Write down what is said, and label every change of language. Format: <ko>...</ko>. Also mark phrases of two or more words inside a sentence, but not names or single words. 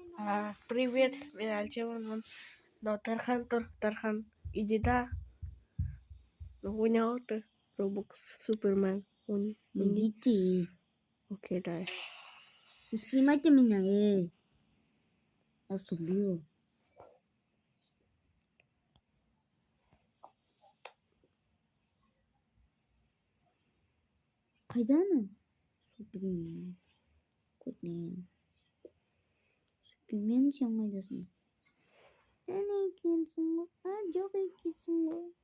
<ru>Привет, меня Альтимон. Но Тархан, иди да. Понял ты? Робокс Супермен. Иди ты. Окей, дай. Снимайте меня, Я вас убью.</ru> <kk>Қайда ана? Супермен. Көтінен. Супермен сен қайдасың? Сен екенсің ғой. Жоқ екенсің ғой.</kk>